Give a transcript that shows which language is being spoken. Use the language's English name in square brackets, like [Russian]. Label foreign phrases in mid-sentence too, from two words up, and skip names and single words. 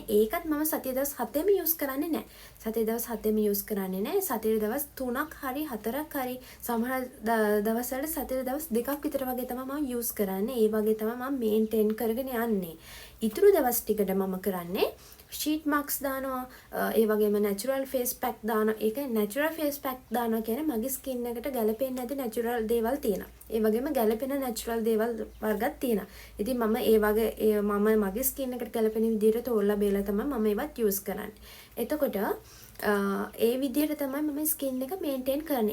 [Sinhala] ඒකත් මම සතිය දවස් 7ෙම use කරන්නේ නැහැ. සතිය දවස් 7ෙම use කරන්නේ නැහැ. සතිය දවස් 3ක් හරි 4ක් හරි සමහර දවස්වල සතිය දවස් 2ක් විතර වගේ තමයි මම use කරන්නේ. ඒ වගේ තමයි මම maintain කරගෙන යන්නේ. ඉතුරු දවස් ටිකට මම කරන්නේ [English] sheet marks [Sinhala] දානවා. ඒ වගේම [English] natural face pack [Sinhala] දානවා. ඒක [English] natural face pack [Sinhala] දානවා කියන්නේ මගේ skin එකට ගැලපෙන්නේ නැති natural දේවල් තියෙනවා. ඒ වගේම ගැලපෙන natural දේවල් වර්ගයක් තියෙනවා. ඉතින් මම ඒ වගේ මගේ skin එකට ගැලපෙන විදිහට තෝරලා බේලා තමයි මම ඒවත් use කරන්නේ. එතකොට ඒ විදිහට තමයි මම skin එක maintain කරන්නේ.